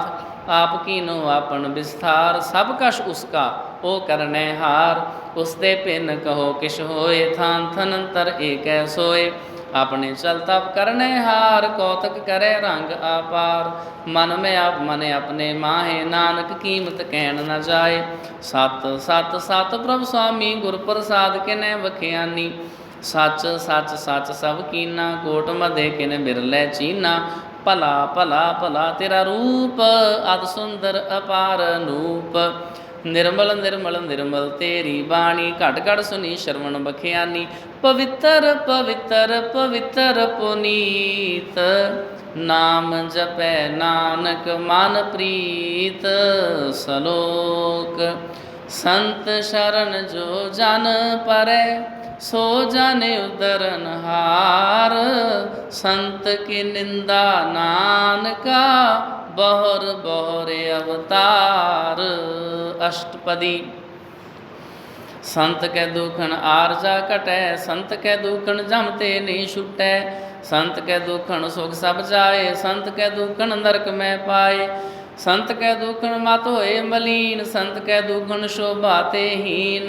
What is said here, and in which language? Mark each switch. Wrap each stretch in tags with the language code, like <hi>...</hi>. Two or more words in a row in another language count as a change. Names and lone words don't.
<pa>ਆਪ ਕੀਨੋ ਆਪਨ ਬਿਸਥਾਰ, ਸਭ ਕਸ਼ ਉਸਕਾ ਓ ਕਰਨੇ ਹਾਰ। ਉਸਤੇ ਪਿਨ ਕਹੋ ਕਿਸ਼ ਹੋਏ, ਥਾਨ ਥਨ ਅੰਤਰ ਏਕ ਸੋਏ। ਅਪਨੇ ਚਲ ਤਪ ਕਰਨੇ ਹਾਰ, ਕਉਤਕ ਕਰੇ ਰੰਗ ਅਪਾਰ। ਮਨ ਮੇਂ ਆਪ ਮਨ ਅਪਨੇ ਮਾਹੇ, ਨਾਨਕ ਕੀਮਤ ਕਹਨ ਨ ਜਾਏ। ਸਤ ਸਤ ਸਤ ਪ੍ਰਭੂ ਸੁਆਮੀ, ਗੁਰ ਪ੍ਰਸਾਦ ਕਿਨੈ ਬਖਿਆਨੀ। ਸਚ ਸਚ ਸਚ ਸਭ ਕੀਨਾ, ਕੋਟ ਮਧੇ ਕਿਨ ਬਿਰਲੈ ਚੀਨਾ। ਭਲਾ ਭਲਾ ਭਲਾ ਤੇਰਾ ਰੂਪ, ਅਤ ਸੁੰਦਰ ਅਪਾਰ ਅਨੂਪ। ਨਿਰਮਲ ਨਿਰਮਲ ਨਿਰਮਲ ਤੇਰੀ ਬਾਣੀ, ਘਟ ਘਟ ਸੁਨੀ ਸ੍ਰਵਣ ਬਖਿਆਨੀ। ਪਵਿਤ੍ਰ ਪਵਿਤ੍ਰ ਪਵਿਤ੍ਰ ਪੁਨੀਤ, ਨਾਮ ਜਪੈ ਨਾਨਕ ਮਨ ਪ੍ਰੀਤ। ਸਲੋਕ ਸੰਤ ਸ਼ਰਣ ਜੋ ਜਨ ਪਰੈ, ਸੋ ਜਾਨੇ ਉਦਰਨ ਹਾਰ। ਸੰਤ ਕੀ ਨਿੰਦਾ ਨਾਨਕਾ, ਬਹੁਰ ਬਹੁਰ ਅਵਤਾਰ। अष्टपदी। ਸੰਤ ਕੈ ਦੂਖਨ ਆਰਜਾ ਘਟੈ, ਸੰਤ ਕੈ ਦੂਖਨ ਜਮਤੇ ਨਹੀਂ ਛੁਟੈ। ਸੰਤ ਕੈ ਦੂਖਨ ਸੁਖ ਸਭ ਜਾਏ, ਸੰਤ ਕੈ ਦੂਖਨ ਨਰਕ ਮੇਂ ਪਾਏ। ਸੰਤ ਕੈ ਦੂਖਨ ਮਤ ਹੋਏ ਮਲੀਨ, ਸੰਤ ਕੈ ਦੂਖਨ ਸ਼ੋਭਾ ਤੇ ਹੀਨ।</pa>